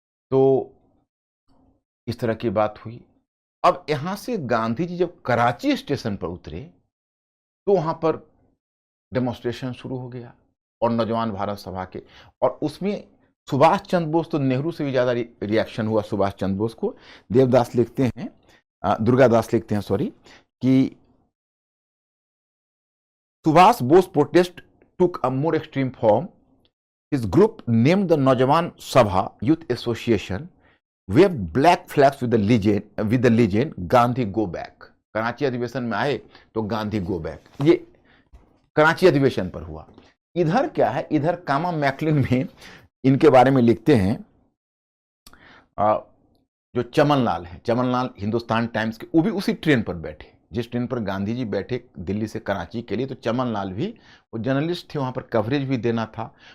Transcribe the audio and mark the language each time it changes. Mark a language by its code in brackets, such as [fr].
[hi] तो इस तरह की बात हुई। अब यहां से गांधी जी जब कराची स्टेशन पर उतरे तो वहां पर डेमोन्स्ट्रेशन शुरू हो गया और नौजवान भारत सभा के, और उसमें सुभाष चंद्र बोस, तो नेहरू से भी ज्यादा रिएक्शन हुआ सुभाष चंद्र बोस को। देवदास लिखते हैं, दुर्गा दास लिखते हैं सॉरी, कि Subhash Bose protest [en] took a more extreme form. His group, named the Naujawan Sabha Youth Association, waved black flags with the legend Gandhi go back. [hi] Karachi अधिवेशन में आए तो गांधी गो बैक, ये कराची अधिवेशन पर हुआ। इधर क्या है, इधर कामा मैकलिन में इनके बारे में लिखते हैं, जो चमन लाल है, चमन लाल हिंदुस्तान टाइम्स के, वो भी उसी ट्रेन पर बैठे जिस ट्रेन पर गांधी जी बैठे दिल्ली से कराची के लिए। तो चमन लाल भी, वो जर्नलिस्ट थे, वहां पर कवरेज भी देना था।